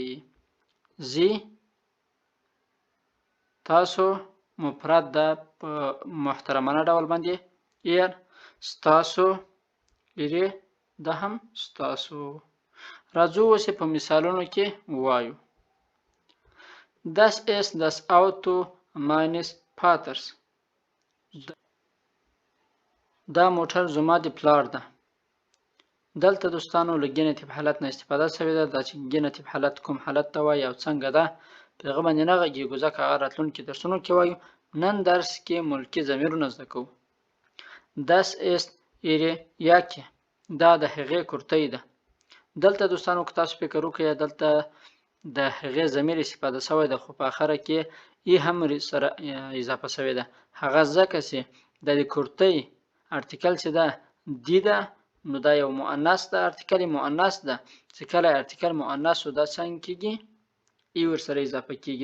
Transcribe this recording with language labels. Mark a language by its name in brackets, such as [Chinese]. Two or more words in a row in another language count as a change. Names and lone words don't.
[Pashto] زی تاسو مفرد ده په محترمانه ډول باندې، ایر ستاسو، ایرې دا هم ستاسو. راځو اوس په مثالونو کې ووایو. [German] Das ist das Auto meines Vaters. [Pashto] دا موټر زما د پلار ده. دلته دوستانو له ګینټیف حالت نه استفاده شوې ده. دا چې ګینټیف حالت کوم حالت ته وایي او څنګه ده په هغه باندې نه غږیږو ځکه هغه راتلونکي درسونو کې وایو. نن درس کې ملکي ضمیرونه زده کوو. [German] Das ist ihre Jacke. [Pashto] دا د هغې کرتۍ ده. دلته دوستانو که تاسو فکر وکړئ دلته د هغې ضمیر استفاده شوی ده خو په اخره کې ای هم سره اضافه شوې ده. هغه ځکه چې د کرتۍ ارتیکل چې ده دی ده نو دا یو مؤنث ده، ارتیکل مؤنث ده چې کله ارتیکل مؤنث و دا څنګه کیږي ای ور سره اضافه کیږي.